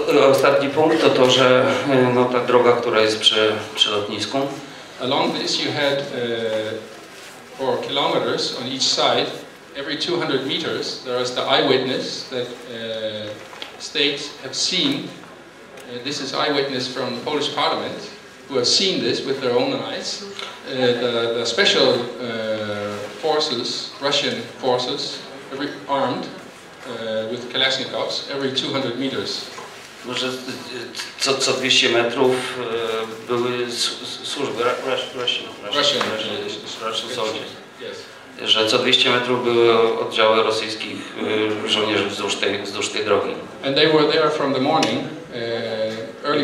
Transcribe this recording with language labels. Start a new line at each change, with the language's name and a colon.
Polish: Ostatni punkt to to, że no, ta droga, która jest przy lotnisku.
English: Along this you had 4 kilometers on each side. Every 200 meters there is the eyewitness that states have seen. This is eyewitness from the Polish parliament who have seen this with their own eyes. The special forces, Russian forces, armed with Kalashnikovs, every 200 meters.
Polish: Może co 200 metrów były służby
English: Russian soldiers.
Polish: Że co 200 metrów były oddziały rosyjskich żołnierzy wzdłuż tej drogi.
English: And they were there from the morning, early